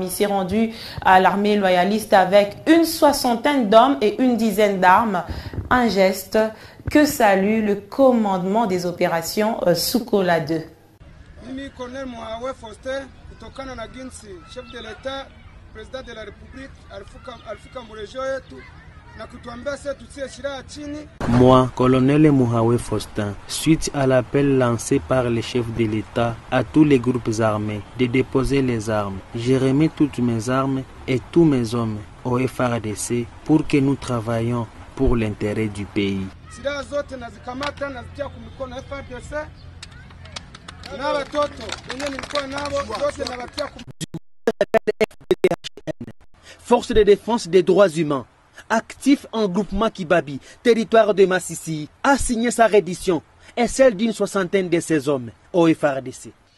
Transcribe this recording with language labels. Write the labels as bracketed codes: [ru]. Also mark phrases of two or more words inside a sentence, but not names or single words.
[fr] Il s'est rendu à l'armée loyaliste avec une soixantaine d'hommes et une dizaine d'armes, un geste que salue le commandement des opérations Sukola 2. [sw] Mimi Colonel Mouraoué Faustin, kutokana na jinsi [fr] chef de l'État, président de la République [sw] alifika mrejo yetu na kutuambia sasa tutie silaha chini. [fr] Moi, colonel Mouraoué Faustin, suite à l'appel lancé par le chef de l'État à tous les groupes armés de déposer les armes, j'ai remis toutes mes armes et tous mes hommes au FARDC pour que nous travaillions pour l'intérêt du pays. [sw] Silaha zote nazikamata nazitia kumikono FARDC. [fr] Force de défense des droits humains, actif en groupement Kibabi, territoire de Massissi, a signé sa reddition et celle d'une soixantaine de ses hommes au FARDC.